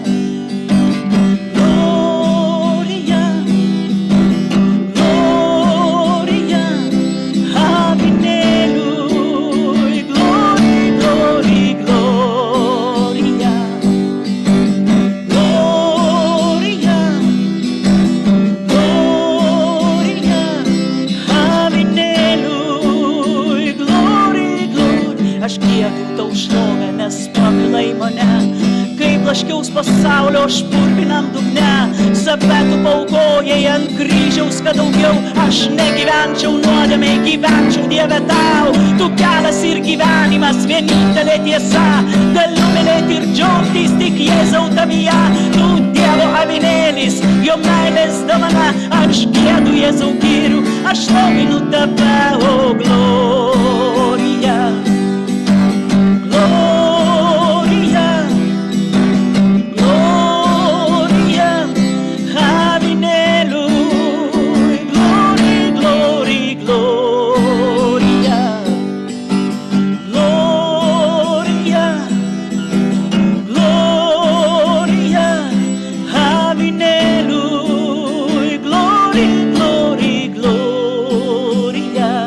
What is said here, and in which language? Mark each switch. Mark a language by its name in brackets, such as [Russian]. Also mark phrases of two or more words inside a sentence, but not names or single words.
[Latin] Gloria, gloria, aminėliui, [English] glory, glory, [Latin] gloria. Gloria, gloria, aminėliui, [English] glory, glory. [Lithuanian] Aš giedu tau šlovę, nes pamilai mane. Kai blaškiaus pasaulio aš purvinam dugne, save tu paukojai ant kryžiaus, kad daugiau aš negyvenčiau nuodėmei, gyvenčiau Dieve tau. Tu kelias ir gyvenimas, vienintelė tiesa. Galiu mylėti ir džiaugtis tik Jėzau tavyje. Tu Dievo avinėlis, jo meilės dovana. Aš giedu Jėzau gyriu, aš šlovinu tave, o glorija. [Latin] Gloria, gloria, aminėliui, [English] glory, glory, [Latin] gloria. Gloria, gloria, aminėliui, [English] glory, glory, [Latin] gloria.